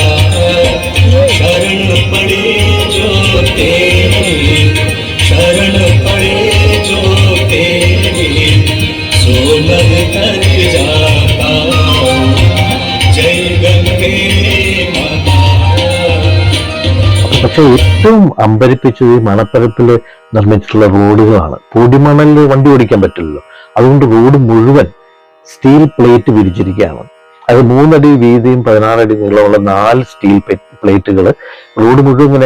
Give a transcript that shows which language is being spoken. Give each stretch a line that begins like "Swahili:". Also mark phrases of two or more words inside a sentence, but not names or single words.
Hindi: शरण पड़े जो तेरी, शरण पड़े जो तेरी सोलग कर जाता. जय गंगे माता.
Malayalam: പക്ഷെ ഏറ്റവും അമ്പരിപ്പിച്ചത് ഈ മണപ്പരപ്പിൽ നിർമ്മിച്ചിട്ടുള്ള റോഡുകളാണ്. പൊടിമണലിൽ വണ്ടി ഓടിക്കാൻ പറ്റില്ലല്ലോ, അതുകൊണ്ട് റോഡ് മുഴുവൻ സ്റ്റീൽ പ്ലേറ്റ് വിരിച്ചിരിക്കുകയാണ്. അത് 3 അടി വീതിയും 16 അടി നീളമുള്ള 4 സ്റ്റീൽ പ്ലേറ്റുകൾ റോഡ് മുഴുവൻ ഇങ്ങനെ.